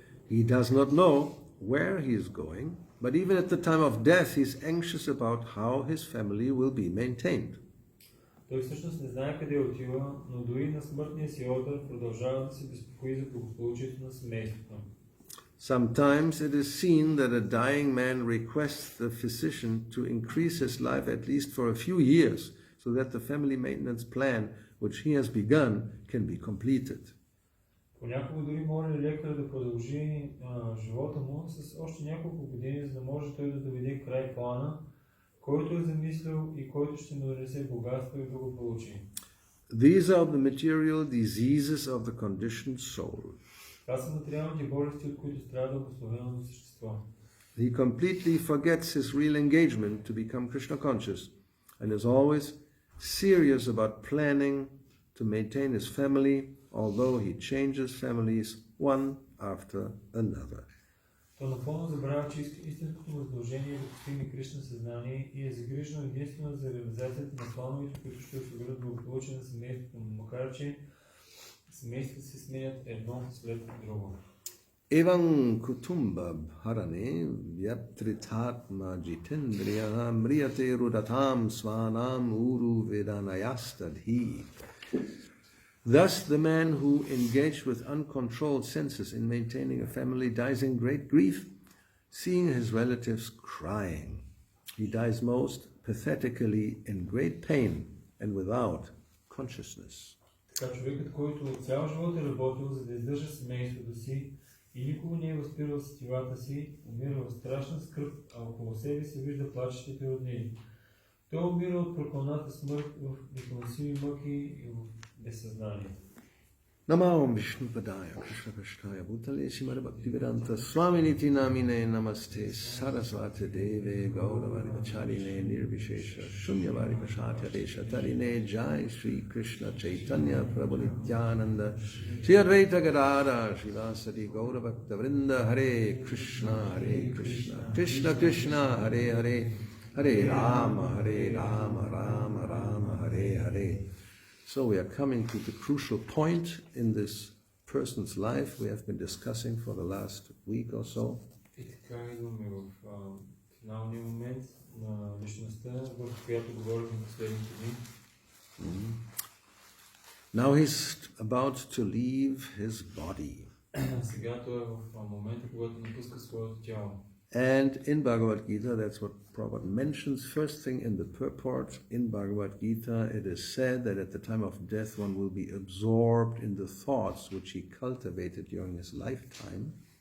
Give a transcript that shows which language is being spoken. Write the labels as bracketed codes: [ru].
[en] He does not know where he is going, but even at the time of death he is anxious about how his family will be maintained. [bg] Той всъщност не знае къде отива, но дори на смъртния си одър продължава да се безпокои за благополучието на семейството. [en] Sometimes it is seen that a dying man requests the physician to increase his life at least for a few years so that the family maintenance plan which he has begun can be completed. [bg] Понякога дори моли лекар да продължи живота му с още няколко години, за да може той да доведе край плана, който е замислил и който ще му донесе богатство и благополучие. [en] These are the material diseases of the conditioned soul. [bg] Това са материалните болести, от които страда обусловеното същество. [en] He completely forgets his real engagement to become Krishna conscious and is always serious about planning to maintain his family, although he changes families one after another. [bg] То напълно забравя, че истинското му задължение е да постигне Кришна съзнание и е загрижено единствено за реализацията на плановете, които ще осигурят благополучие на семейството му, макар че семействата се сменят едно след друго. [sa] Evam kutumba bharane vyatritatma jitendriya mriyate rudatam svanam uru vedanayastadhi. [en] Thus the man who engaged with uncontrolled senses in maintaining a family dies in great grief, seeing his relatives crying. He dies most pathetically in great pain and without consciousness. [bg] Така човекът, който цял живот е работил, за да издържа семейството си и никога не е възпирал сетивата си, умира в страшна скръб, а около себе се вижда плачещите роднини. Той умира от прокълната смърт в непоносими мъки и в безсъзнание. [sa] Namam Vishnu Padaya Krishna Krishnaya Bhutale Srimad Bhakti-yoga Swaminiti Namine Namaste Saraswati Deve Gauravani Vacharine Nirvishesha Shunyavadi Pashatya Desha Tarine Jai Shri Krishna Chaitanya Prabhu Nityananda Shri Advaita Gadada Shivasati Gauravakta Vrinda Hare Krishna Krishna Krishna Hare Hare Hare Rama Rama Rama Hare Hare. [en] So we are coming to the crucial point in this person's life we have been discussing for the last week or so. [bg] И така идваме в финалния момент на личността, в която говорихме последните дни. [en] Now he's about to leave his body. [bg] Сега той е в момента, когато напуска своето тяло. [en] And in Bhagavad Gita, that's what Prabhupada mentions. First thing in the purport in Bhagavad Gita, it is said that at the time of death one will be absorbed in the thoughts which he cultivated during his lifetime.